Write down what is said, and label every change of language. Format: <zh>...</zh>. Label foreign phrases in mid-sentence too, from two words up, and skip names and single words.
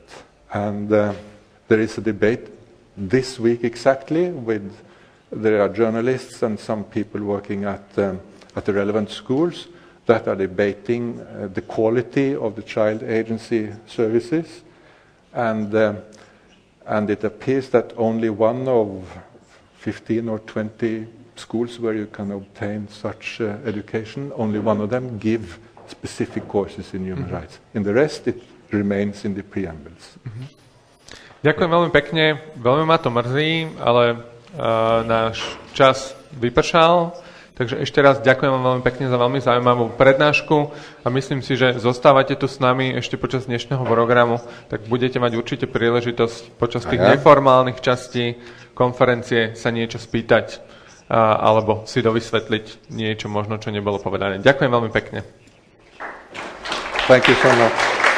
<en>And there is a debate this week exactly there are journalists and some people working at the relevant schools that are debating the quality of the child agency services, and it appears that only one of 15 or 20 schools where you can obtain such education, only one of them give specific courses in human rights. In the rest, it remains in the preambles.</en> <sk>Ďakujem veľmi pekne, veľmi ma to mrzí, ale náš čas vypršal, takže ešte raz ďakujem vám veľmi pekne za veľmi zaujímavú prednášku a myslím si, že zostávate tu s nami ešte počas dnešného programu, tak budete mať určite príležitosť počas tých neformálnych častí konferencie sa niečo spýtať alebo si dovysvetliť niečo možno, čo nebolo povedané. Ďakujem veľmi pekne.</sk> <en>Thank you so much.</en>